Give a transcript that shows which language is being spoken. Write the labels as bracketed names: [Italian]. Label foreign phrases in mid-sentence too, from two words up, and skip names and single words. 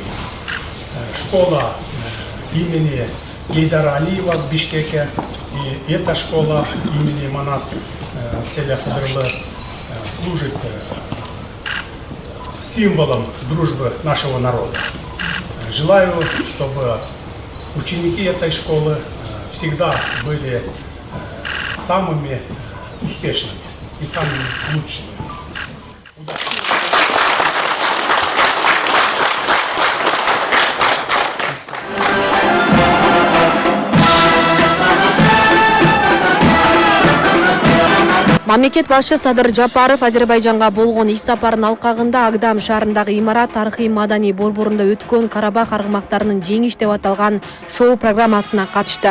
[Russian] Школа имени Гейдара Алиева в Бишкеке и эта школа имени Манас Целя Хадырлы служит символом дружбы нашего народа. Желаю, чтобы ученики этой школы всегда были самыми успешными и самыми лучшими. [Kyrgyz] Мамлекет башчы Садыр Жапаров Азербайжанга болгон иш сапарынын алкагында Агдам шаарындагы имарат тарыхый маданий борборунда өткөн Карабах аргымактарынын жеңиш деп аталган шоу программасына катышты.